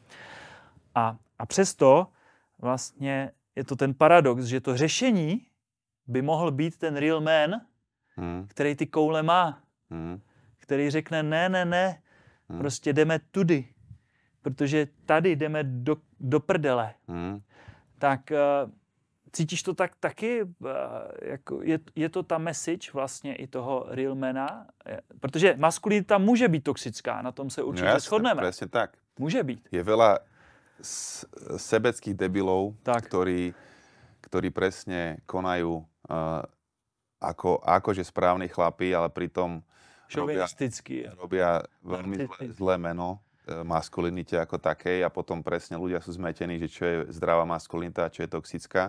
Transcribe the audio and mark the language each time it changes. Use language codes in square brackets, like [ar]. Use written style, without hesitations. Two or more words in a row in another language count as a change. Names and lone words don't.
[cs] A přesto vlastně je to ten paradox, že to řešení by mohl být ten [en] real man, [cs] který ty koule má, který řekne ne, prostě jdeme tudy, protože tady jdeme do prdele. Tak cítíš to taky? Jako je to ta message vlastně i toho [en] real mana? [cs] Protože maskulinita může být toxická, na tom se určitě shodneme. [sk] Presne tak. [cs] Může být. [sk] Je veľa sebeckých debilov, ktorí presne konajú akože správni chlapi, ale pritom robia veľmi zlé meno maskulinite ako takej a potom presne ľudia sú zmetení, že čo je zdravá maskulinita a čo je toxická.